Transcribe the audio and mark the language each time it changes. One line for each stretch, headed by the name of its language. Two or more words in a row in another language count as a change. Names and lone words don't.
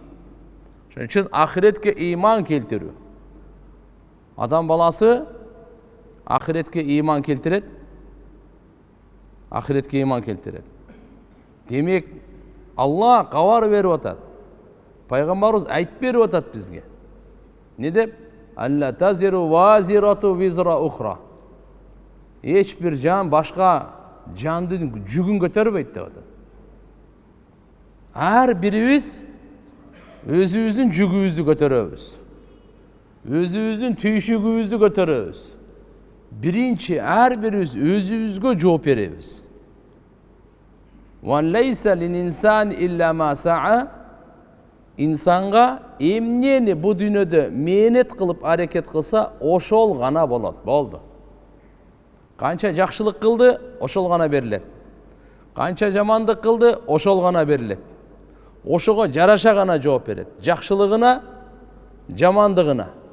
Kyrgyz: Ошон үчүн ахиретке иман келтирүү. Адам баласы ахиретке иман келтирет. Ахиретке иман келтирет. Демек, Алла кабар берип атат. Пайгамбарыбыз айтып берип атат бизге. Не деп?
Arabic: ألا تزر وازرة وزر أخرى.
Kyrgyz: Эч бир жан башка жандын жүгүн көтөрбөйт деп атат. Ар бирибиз өзүбүздүн жүгүбүздү көтөрөбүз. Өзүбүздүн түйшүгүбүздү көтөрөбүз. Биринчи ар бирибиз өзүбүзгө жооп беребиз.
Arabic: وأن ليس للإنسان إلا ما سعى.
Kyrgyz: Инсанга эмнени бу дүйнөдө мээнет кылып аракет кылса, ошол гана болот. Болду. Канча жакшылык кылды, ошол гана берилет. Канча жамандык кылды, ошол гана берилет. Ошого жараша гана жооп берет. Жакшылыгына, жамандыгына.